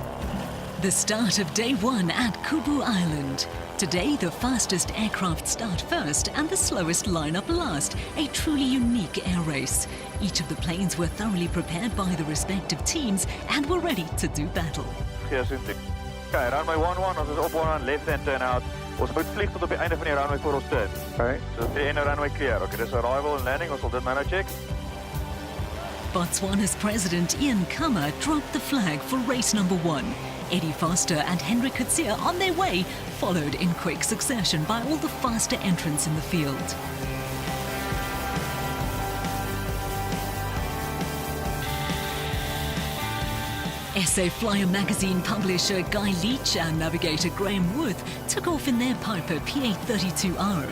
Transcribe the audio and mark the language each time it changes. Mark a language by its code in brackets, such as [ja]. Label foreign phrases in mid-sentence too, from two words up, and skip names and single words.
[en] The start of day one at Kubu Island. Today, the fastest aircraft start first and the slowest line up last, a truly unique air race. Each of the planes were thoroughly prepared by the respective teams and were ready to do battle. Okay, runway 11, [af] ons is op 11, [en] left hand turn out. [af] Ons moet vlieg tot op die einde van die runway voor ons turn. Okay. So die ene runway clear. Okay, dis [en] arrival and landing, [af] ons sal dit nou check. [en] Botswana's president Ian Khama dropped the flag for race number 1. Eddie Foster and Henry Coetzee on their way, followed in quick succession by all the faster entrants in the field. SA Flyer magazine publisher Guy Leach and navigator Graham Worth took off in their Piper PA32R.